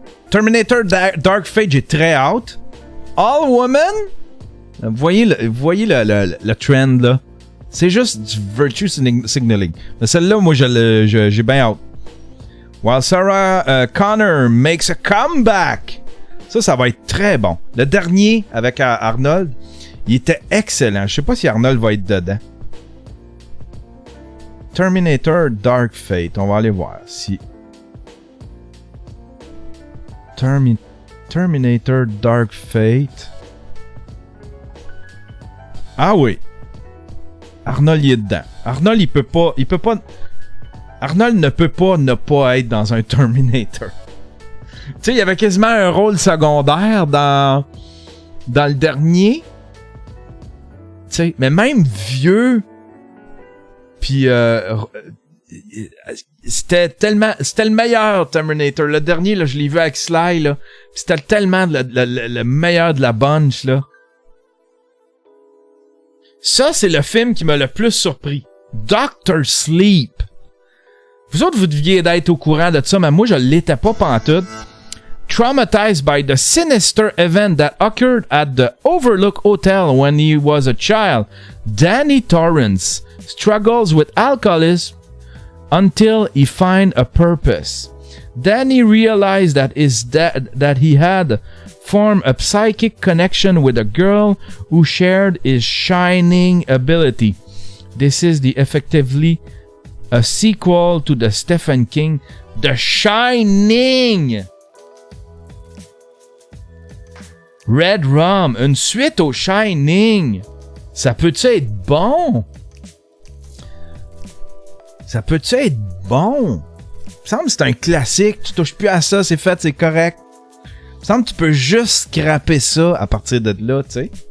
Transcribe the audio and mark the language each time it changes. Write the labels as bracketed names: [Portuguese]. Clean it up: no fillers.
[French] Terminator Dark Fate, j'ai très hâte. All Woman, vous voyez le trend là. C'est juste du virtue signaling. Mais celle-là, moi, j'ai bien hâte. [English] While Sarah Connor makes a comeback. [French] Ça va être très bon. Le dernier avec Arnold, il était excellent. Je sais pas si Arnold va être dedans. Terminator Dark Fate. On va aller voir si... Terminator Dark Fate. Ah oui. Arnold il est dedans. Arnold il peut pas. Arnold ne peut pas ne pas être dans un Terminator. Tu sais, il y avait quasiment un rôle secondaire dans le dernier. Tu sais, mais même vieux. Puis c'était le meilleur Terminator. Le dernier là, je l'ai vu avec Sly là. C'était tellement le meilleur de la bunch là. Ça, c'est le film qui m'a le plus surpris. Dr. Sleep. Vous autres, vous deviez d'être au courant de ça, mais moi, je l'étais pas pantoute. [English] Traumatized by the sinister event that occurred at the Overlook Hotel when he was a child, Danny Torrance struggles with alcoholism until he finds a purpose. Danny realized that he had formed a psychic connection with a girl who shared his shining ability. This is effectively a sequel to the Stephen King The Shining. [French] Red Rum, une suite au Shining. Ça peut-tu être bon? Ça peut-tu être bon? Il me semble que c'est un classique. Tu touches plus à ça, c'est fait, c'est correct. Il me semble que tu peux juste scraper ça à partir de là, tu sais.